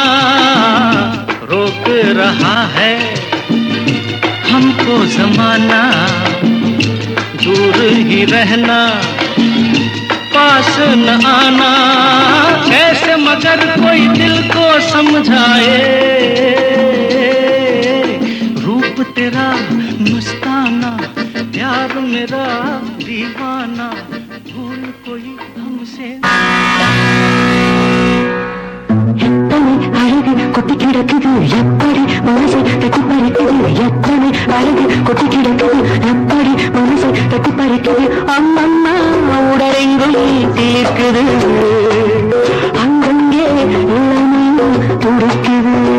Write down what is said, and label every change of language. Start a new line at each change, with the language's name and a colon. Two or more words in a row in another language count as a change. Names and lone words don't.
Hindi: रोक रहा है हमको ज़माना, दूर ही रहना, पास न आना। कैसे मगर कोई दिल को समझाए, रूप तेरा मस्ताना, प्यार मेरा दीवाना। भूल कोई हमसे
Tamil: கொட்டி கிடக்குது எப்படி மனசை தட்டி பறிக்குது. எத்தனை அழகு கொட்டி கிடக்குது எப்படி மனசை தட்டி பறிக்குது. அம்மம்மா உடலெங்கும் தீர்க்குது, அங்கங்கே இளமையும் துடிக்குது.